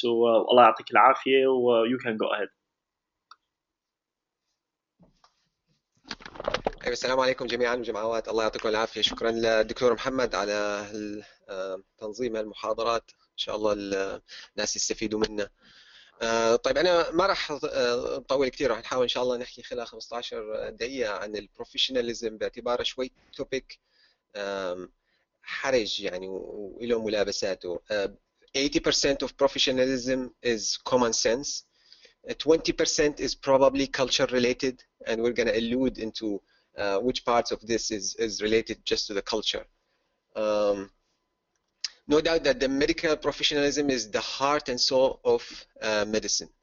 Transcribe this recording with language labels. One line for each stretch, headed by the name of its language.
English: So Allah
Arabic: يعطيك العافية,
English: you can go ahead.
Arabic: أيوة، السلام عليكم جميعا وجماعات، الله يعطيكم العافية. شكرا للدكتور محمد على تنظيم المحاضرات، إن شاء الله الناس يستفيدوا منها. طيب أنا ما راح نطول كثير، راح نحاول إن شاء الله نحكي خلال 15 دقيقة عن البروفيشناليزم باعتباره شوي توبيك حرج يعني وله ملابساته.
English: 80% of professionalism is common sense. 20% is probably culture related, and we're going to allude into which parts of this is related just to the culture. No doubt that the medical professionalism is the heart and soul of medicine.